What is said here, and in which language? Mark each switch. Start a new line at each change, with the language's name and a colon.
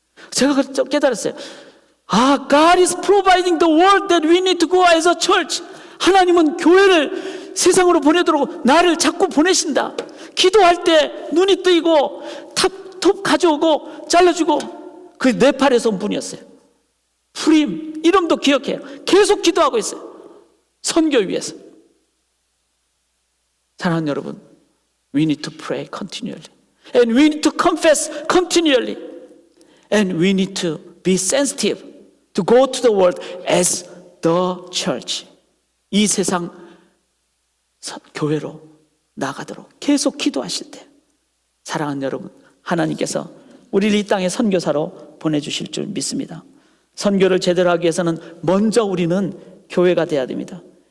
Korean: 제가 깨달았어요.
English: God is providing the world that we need to go as a church.
Korean: 하나님은 교회를 세상으로 보내도록 나를 자꾸 보내신다. 기도할 때 눈이 뜨이고 톱 가져오고 잘라주고, 그 네팔에서 온 분이었어요. 프림, 이름도 기억해요. 계속 기도하고 있어요. 선교 위해서. 사랑하는 여러분,
English: we need to pray continually. And we need to confess continually. And we need to be sensitive to go to the world as the church.
Korean: 이 세상 교회로 나가도록 계속 기도하실 때, 사랑하는 여러분, 하나님께서 우리를 이 땅에 선교사로 보내주실 줄 믿습니다. 선교를 제대로 하기 위해서는 먼저 우리는 교회가 돼야 됩니다.